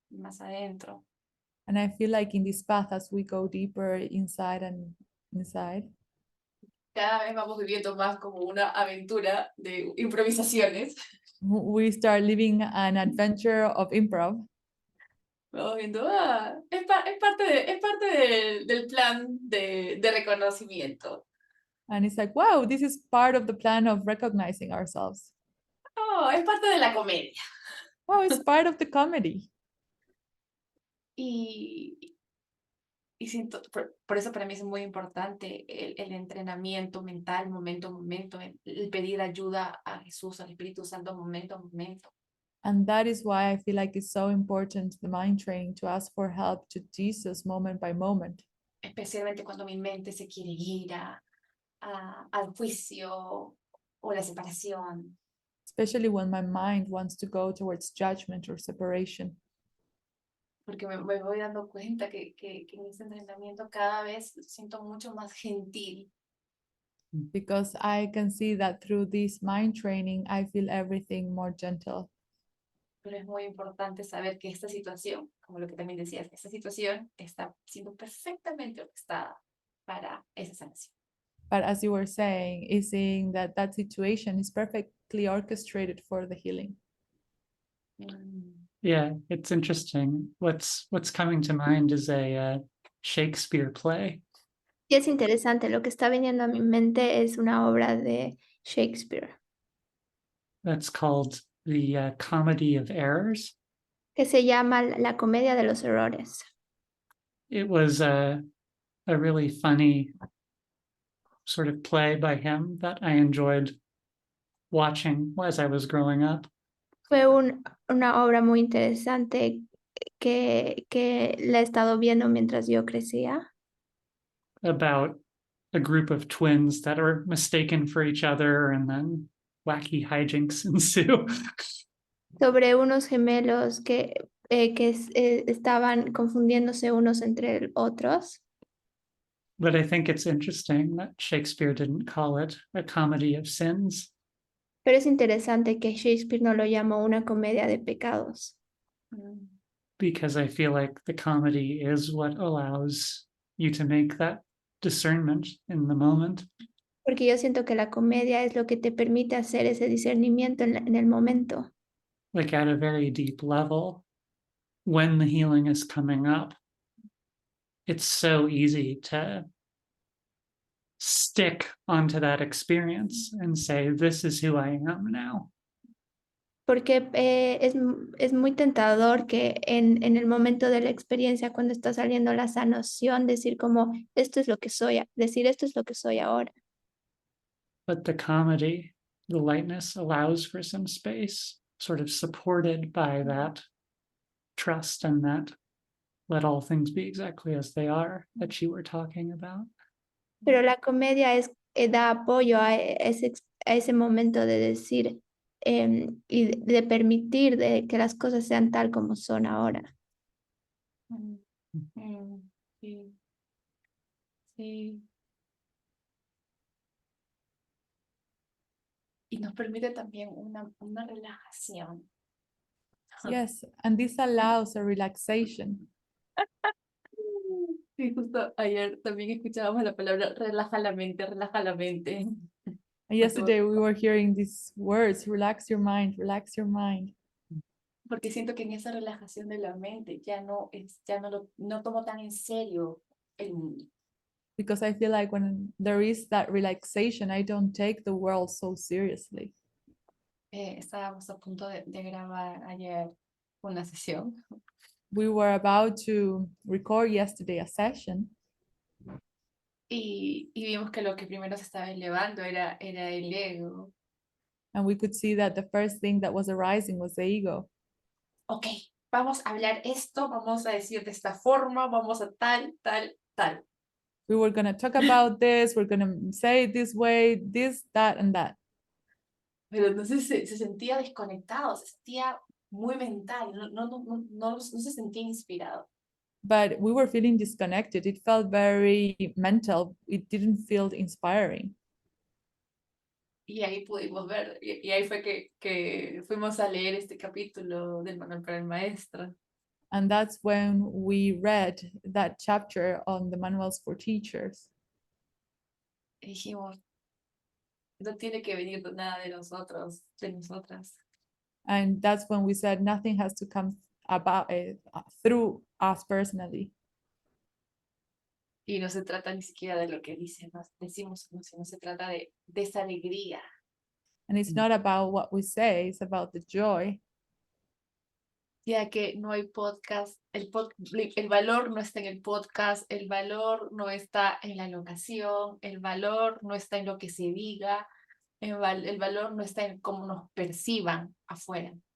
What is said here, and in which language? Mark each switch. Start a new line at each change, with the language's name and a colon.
English: And I feel like in this path, as we go deeper inside and inside,
Spanish: cada vez vamos viviendo más como una aventura de improvisaciones.
English: we start living an adventure of improv.
Spanish: Vamos viendo, es parte del plan de reconocimiento.
English: And it's like, wow, this is part of the plan of recognizing ourselves.
Spanish: Oh, es parte de la comedia.
English: Wow, it's part of the comedy.
Spanish: Y siento, por eso para mí es muy importante el entrenamiento mental, momento a momento, el pedir ayuda a Jesús, al Espíritu Santo, momento a momento.
English: And that is why I feel like it's so important, the mind training, to ask for help to Jesus moment by moment.
Spanish: Especialmente cuando mi mente se quiere ir al juicio o la separación.
English: Especially when my mind wants to go towards judgment or separation.
Spanish: Porque me voy dando cuenta que en ese entrenamiento cada vez siento mucho más gentil.
English: Because I can see that through this mind training, I feel everything more gentle.
Spanish: Pero es muy importante saber que esta situación, como lo que también decías, esta situación está siendo perfectamente orquestada para esa sanación.
English: But as you were saying, is seeing that that situation is perfectly orchestrated for the healing. Yeah, it's interesting. What's coming to mind is a Shakespeare play.
Spanish: Y es interesante, lo que está viniendo a mi mente es una obra de Shakespeare
English: That's called the Comedy of Errors.
Spanish: que se llama La Comedia de los Errores.
English: It was a really funny sort of play by him that I enjoyed watching as I was growing up.
Spanish: Fue una obra muy interesante que la he estado viendo mientras yo crecía,
English: About a group of twins that are mistaken for each other and then wacky hijinks ensue.
Spanish: sobre unos gemelos que estaban confundiéndose unos entre otros.
English: But I think it's interesting that Shakespeare didn't call it a comedy of sins.
Spanish: Pero es interesante que Shakespeare no lo llamó una comedia de pecados,
English: Because I feel like the comedy is what allows you to make that discernment in the moment.
Spanish: porque yo siento que la comedia es lo que te permite hacer ese discernimiento en el momento.
English: Like at a very deep level, when the healing is coming up, it's so easy to stick onto that experience and say, this is who I am now.
Spanish: Porque es muy tentador que en el momento de la experiencia, cuando está saliendo la sanación, decir como, esto es lo que soy, decir esto es lo que soy ahora.
English: But the comedy, the lightness allows for some space, sort of supported by that trust and that let all things be exactly as they are that you were talking about.
Spanish: Pero la comedia da apoyo a ese momento de decir y de permitir que las cosas sean tal como son ahora. Sí. Sí. Y nos permite también una relajación.
English: Yes, and this allows a relaxation.
Spanish: Sí, justo ayer también escuchábamos la palabra relaja la mente, relaja la mente.
English: And yesterday we were hearing these words, relax your mind, relax your mind.
Spanish: Porque siento que en esa relajación de la mente ya no tomo tan en serio el mundo.
English: Because I feel like when there is that relaxation, I don't take the world so seriously.
Spanish: Estábamos a punto de grabar ayer una sesión
English: We were about to record yesterday a session,
Spanish: y vimos que lo que primero se estaba elevando era el ego.
English: and we could see that the first thing that was arising was the ego.
Spanish: Ok, vamos a hablar esto, vamos a decir de esta forma, vamos a tal, tal, tal.
English: We were going to talk about this, we're going to say it this way, this, that, and that.
Spanish: Pero entonces se sentía desconectado, se sentía muy mental, no se sentía inspirado.
English: But we were feeling disconnected. It felt very mental. It didn't feel inspiring.
Spanish: Y ahí pudimos ver, y ahí fue que fuimos a leer este capítulo del manual para el maestro.
English: And that's when we read that chapter on the manuals for teachers.
Spanish: Y dijimos, no tiene que venir nada de nosotros, de nosotras.
English: And that's when we said nothing has to come about through us personally.
Spanish: Y no se trata ni siquiera de lo que decimos, sino se trata de esa alegría.
English: And it's not about what we say, it's about the joy.
Spanish: Ya que no hay podcast, el valor no está en el podcast, el valor no está en la locación, el valor no está en lo que se diga, el valor no está en cómo nos perciban afuera.